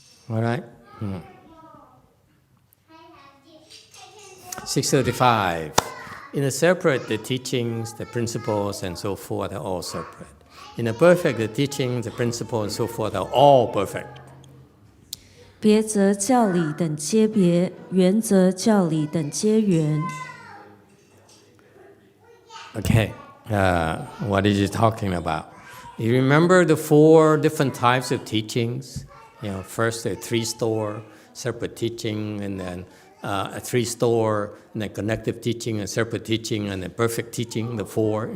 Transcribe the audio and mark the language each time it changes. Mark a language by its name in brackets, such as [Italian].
[English] All right. 635. In the separate, the teachings, the principles, and so forth are all separate. In the perfect, the teachings, the principles, and so forth are all perfect. [Chinese] 别则教理等皆别，圆则教理等皆圆。 [English] Okay, what is he talking about? You remember the 4 different types of teachings? First the 3-store, separate teaching, and then a 3-store, and then connective teaching, and separate teaching, and then perfect teaching, the 4.